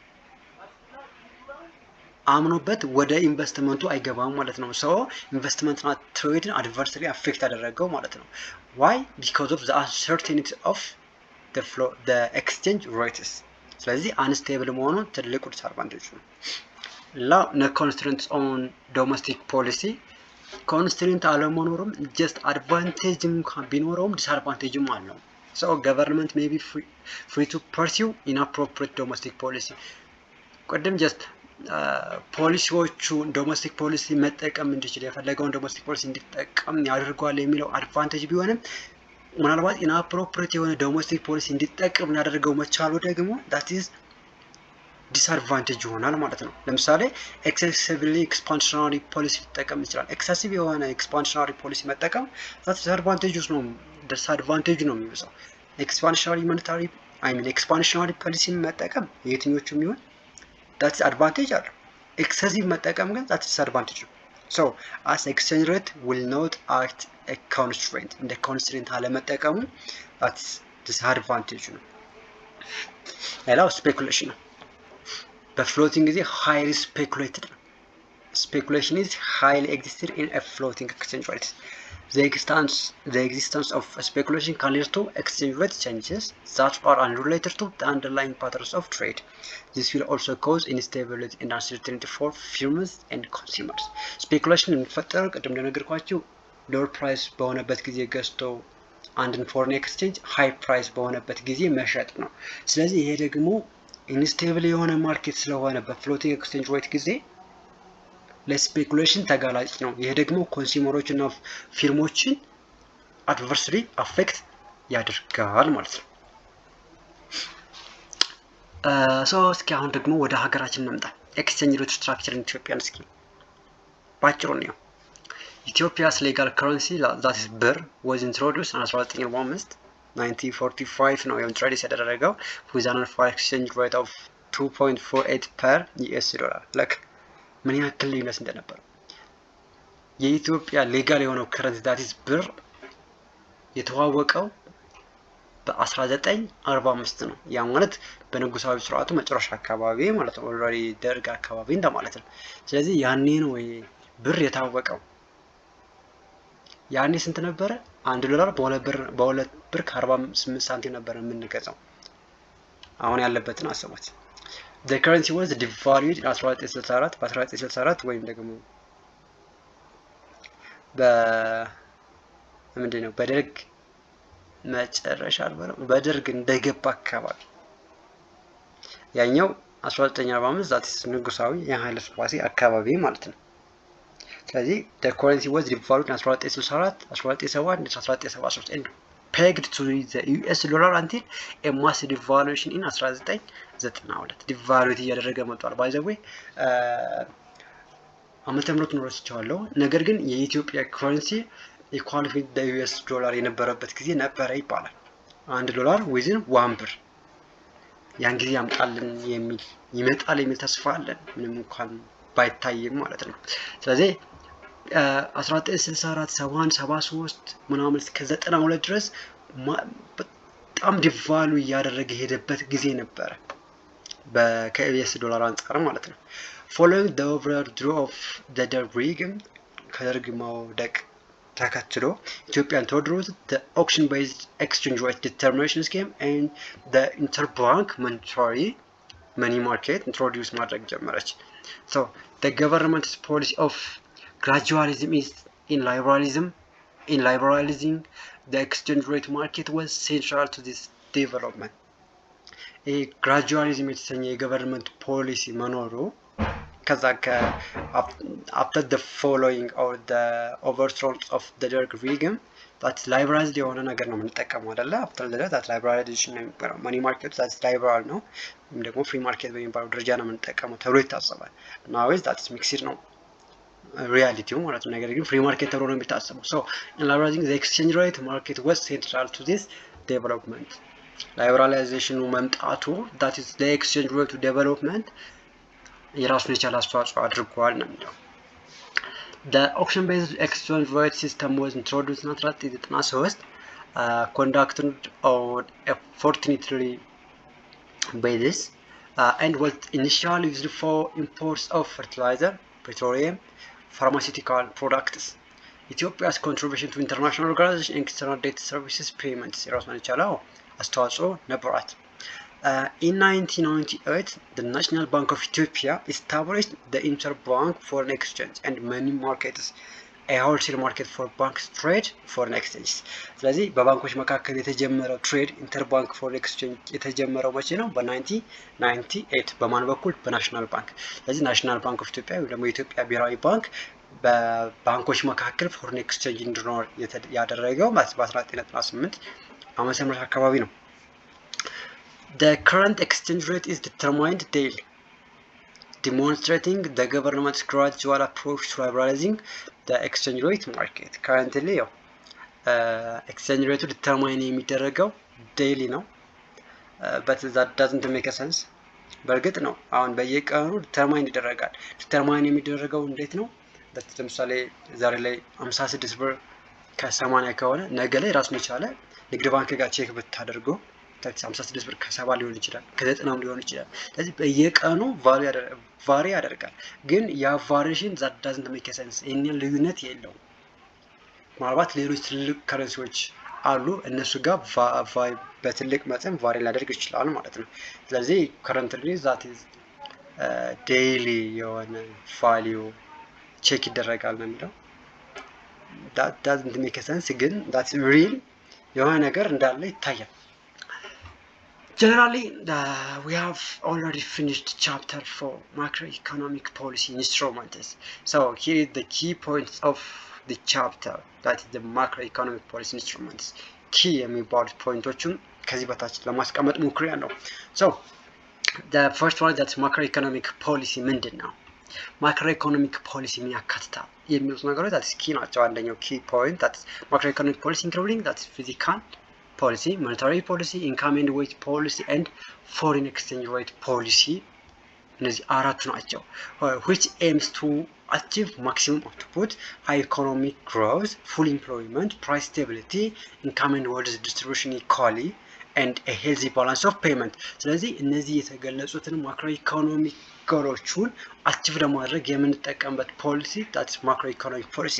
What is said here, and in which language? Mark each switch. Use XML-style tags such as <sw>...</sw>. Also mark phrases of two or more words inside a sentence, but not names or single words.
<am>አምኖበት ወደ ኢንቨስትመንቱ አይገባም ማለት ነው። ሶ ኢንቨስትመንትና ትሬድን</am> <en>adversely affect</en> <am>ያደረገው ማለት ነው።</am> <en>why because of the uncertainty of the exchange rates</en> <am>ስለዚህ አንስቴብል መሆኑ ትልቁ ዲስአድቫንቴጅ ነው። ላ</am> <en>constraints on domestic policy constraint</en> <am>አለመኖሩም ጀስት አድቫንቴጅም ቢኖረውም ዲስአድቫንቴጅም አለው።</am> <en>so government may be free to pursue inappropriate domestic policy</en> <am>ቀደም ጀስት ፖሊሲዎቹ</am> <en>domestic policy</en> <am>መጠቀም እንዲችል የፈለገውን</am> <en>domestic policy</en> <am>እንዲጠቀም ያደርጋል የሚለው አድቫንቴጅ ቢሆንም ምናልባት ኢንአፕሮፕሪየት የሆነ</am> <en>domestic policy</en> <am>እንዲጠቀም ያደርገው መቻሉ ደግሞ</am> <en>that is</en> <am>ዲስአድቫንቴጅ ይሆናል ማለት ነው። ለምሳሌ ኤክሴሲቭሊ</am> <en>expansionary policy</en> <am>ሊጠቀም ይችላል። ኤክሴሲቭ የሆነ</am> <en>expansionary policy</en> <am>መጠቀም</am> <en>that disadvantage</en> <am>ነው የሚበዛው።</am> <en>expansionary monetary expansionary policy</en> <am>መጠቀም የትኞቹም ይሁን</am> <en>that's advantage</en> <am>አለው። ኤክሰሲቭ መጠቀም ግን</am> <en>that's disadvantage</en> <am>ነው።</am> <en>So as exchange rate will not act a constraint</en> <am>እንደ ኮንስትሬንት አለመጠቀሙ</am> <en>that's disadvantage</en> <am>ነው። ሌላው ስፔኩሌሽን ነው። በፍሎቲንግ ጊዜ</am> <en>highly speculated</en> <am>ነው።</am> <en>Speculation is highly existed in a floating exchange rate. The existence of speculation can lead to exchange rate changes that are unrelated to the underlying patterns of trade. This will also cause instability and uncertainty for firms and consumers.</en> <am>Speculation የሚፈጠረው ቅድም እንደነገርኳችሁ</am> <en>lower price</en> <am>በሆነበት ጊዜ ገዝተው አንድን</am> <en>foreign exchange high price</en> <am>በሆነበት ጊዜ መሸጥ ነው። ስለዚህ ይሄ ደግሞ ኢንስቴብል የሆነ ማርኬት ስለሆነ በፍሎቲንግ</am> <en>exchange rate</en> <am>ጊዜ ለስፔኩሌሽን ተጋላጭ ነው። ይሄ ደግሞ ኮንሱመሮች እና ፊርሞችን</am> <en>adversely affect</en> <am>ያደርጋል ማለት ነው። እስኪ አሁን ደግሞ ወደ ሀገራችን እንምጣ።</am> <en>exchange rate structure in Ethiopia</en> <am>እስኪ ባጭሩ ነው።</am> <en>Ethiopia's legal currency, that is</en> <am>ብር,</am> <en>was introduced in 1945</en> <am>1945 ነው ኢንትሮዲዩስ ያደረገው</am> <en>with an exchange rate of 2.48 per US dollar።</en> <am>ለክ ምን ያክል ልዩነት እንደነበር የኢትዮጵያ ሌጋል የሆነው ከረንሲ</am> <en>that is</en> <am>ብር የተዋወቀው በ1945 ነው። ያ ማለት በንጉሳዊ ስርዓቱ መጨረሻ አካባቢ ማለት ነው። ኦልሬዲ ደርግ አካባቢ እንደማለት ነው። ስለዚህ ያኔ ነው ብር የታወቀው። ያኔ ስንት ነበረ? 1 ዶላር በ2 ብር ከ48 ሳንቲም ነበር የምንገዛው። አሁን ያለበትን አስቡት።</am> <en>The currency was devalued in 1964</en> <am>በ1964 ወይም ደግሞ ምንድነው በደርግ መጨረሻ አልበለው በደርግ እንደገባ አካባቢ ያኛው 1945 ዛት ንጉሳዊ የኃይለ ሥላሴ አካባቢ ማለት ነው። ስለዚህ</am> <en>the currency was devalued in 1964 1971 1973 and pegged to the US dollar until a massive devaluation in 1992</en> <am>devalued እያደረገ መጥቷል።</am> <en>by the way</en> <am>ዓመተ ምህረት ነው ረስቼዋለሁ። ነገር ግን የኢትዮጵያ ከረንሲ</am> <en>equal with the US</en> <am>ዶላር የነበረበት ጊዜ ነበረ ይባላል። 1 ዶላር within 1 ብር ያን ጊዜ ይመጣል የሚል ተስፋ አለን፣ ምንም እንኳን ባይታይም ማለት ነው። ስለዚህ 1964 71 73 ምናምን እስከ 92 ድረስ በጣም ዲቫሉ እያደረገ ሄደበት ጊዜ ነበረ ከዩኤስ ዶላር አንፃር</am> <en>ማለት ነው። following the overthrow of the Derg regime</en> <am>ከደርግ መውደቅ ተከትሎ ኢትዮጵያን ተወድሮት</am> <en>the auction based exchange rate determination scheme and the interbank monetary money market introduce</en> <am>ማድረግ ጀመረች።</am> <en>so the government's policy of gradualism is in liberalizing the exchange rate market was central to this development. gradualism</en> <am>የተሰኘ የገቨርንመንት ፖሊሲ መኖሩ ከዛ</am> <en>after the following or the overthrow of the Derg regime that liberalized</en> <am>የሆነ ነገር ነው የምንጠቀመው አይደለ?</am> <en>after that liberalization</en> <am>ነው የሚባለው</am> <en>money market that liberal</en> <am>ነው ወይም ደግሞ</am> <en>free market</en> <am>በሚባለው ደረጃ ነው የምንጠቀመው ተብሎ ይታሰባል።</am> <en>now is that mixed</en> <am>ነው ሪያሊቲው ማለት ነው። ነገር ግን ፍሪ ማርኬት ተብሎ ነው የሚታሰበው።</am> <en>so in liberalizing the exchange rate market was central to this development. liberalization መምጣቱ that is the exchange rate development</en> <am>የራሱን የቻለ አስተዋጽኦ አድርጓል ነው የሚለው።</am> <en>the auction based exchange rate system was introduced in 1993 conducted on a fortnightly basis and was initially used for imports of fertilizer, petroleum, pharmaceutical products. Ethiopia's contribution to international organization and external debt services payments</en> <am>የራሱን የቻለ አስተዋጽኦ ነበራት።</am> <en>In 1998, the National Bank of Ethiopia established the Interbank Foreign Exchange and Money Markets, a wholesale market for banks trade foreign exchange.</en> <am>ስለዚህ በባንኮች መካከል የተጀመረው ትሬድ</am> <en>interbank foreign exchange</en> <am>የተጀመረው መቼ ነው? በ1998 በማን በኩል? በናሽናል ባንክ። ስለዚህ ናሽናል ባንክ ኦፍ ኢትዮጵያ ወይ ደግሞ የኢትዮጵያ ብሔራዊ ባንክ በባንኮች መካከል</am> <en>foreign exchange</en> <am>እንዲኖር ያደረገው በ1998 ዓመተ ምህረት አካባቢ ነው።</am> <en>The current exchange rate is determined daily, demonstrating the government's gradual approach to liberalizing the exchange rate market. Currently, exchange rate determine የሚደረገው daily ነው, but that doesn't make a sense.</en> <am>በእርግጥ ነው አሁን በየቀኑ determine ይደረጋል። determine የሚደረገው እንዴት ነው? ለምሳሌ ዛሬ ላይ 56 ብር ከ80 ከሆነ ነገ ላይ ራሱን የቻለ ንግድ ባንክ ጋር ቼክ ብታደርገው 56 ብር ከ70 ሊሆን ይችላል፣ ከ90 ሊሆን ይችላል። ስለዚህ በየቀኑ ቫሪ ያደርጋል። ግን ያ ቫሪዬሽን</am> <en>that doesn't make sense</en> <am>ይሄን ልዩነት የለውም። ምናልባት ሌሎች ትልቅ ከረንሲዎች አሉ እነሱ ጋር በትልቅ መጠን ቫሪ ሊያደርግ ይችላል ማለት ነው። ስለዚህ currently</am> <en>that is daily</en> <am>የሆነ value ቼክ ይደረጋል ነው የሚለው።</am> <en>that doesn't make sense</en> <am>ግን</am> <en>that's real</en> <am>የሆነ ነገር እንዳለ ይታያል።</am> <en>Generally, we have already finished chapter 4, macroeconomic policy instruments. So here is the key points of the chapter, that is the macroeconomic policy instruments.</en> <am>Key የሚባሉት ፖይንቶችን ከዚህ በታች ለማስቀመጥ ሞክሬያለሁ።</am> <en>So the first one, that's macroeconomic policy</en> <am>ምንድን ነው?</am> <en>macroeconomic policy</en> <am>ምን ያካትታል የሚሉት ነገሮች</am> <en>that's key</en> <am>ናቸው። አንደኛው</am> <en>key point, that's macroeconomic policy including that's physical policy, monetary policy, income and wage policy, and foreign exchange rate policy.</en> <am>እነዚህ አራቱ ናቸው</am> <en>which aims to achieve maximum output, high economic growth, full employment, price stability, income and wealth distribution equally, and a healthy balance of payment.</en> <am>ስለዚህ እነዚህ የተገለጹትን ማክሮኢኮኖሚክ ጎሎቹን አቺቭ ለማድረግ የምንጠቀምበት ፖሊሲ</am> <en>that's macroeconomic policies.</en>